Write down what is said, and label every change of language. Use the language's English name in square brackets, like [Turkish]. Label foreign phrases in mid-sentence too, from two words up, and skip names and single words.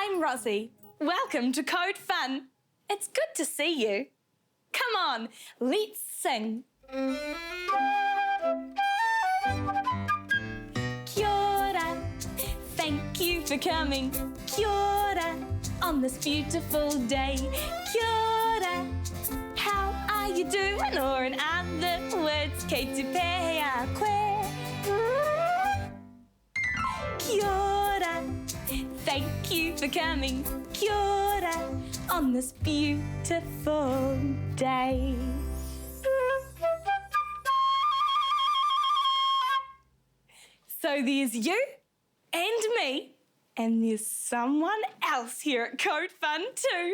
[English] Rozzie. Welcome to Code Fun. It's good to see you. Come on, let's sing. [Māori] Kia ora, [English] thank you for coming. [Māori] Kia ora, [English] on this beautiful day. [Māori] Kia ora, [English] how are you doing? Or in other words, [Māori] kei te pēhea koe. Kia ora, [English] thank you for coming. [Māori] Kia ora, [English] on this beautiful day. So there's you and me, and there's someone else here at Code Fun too.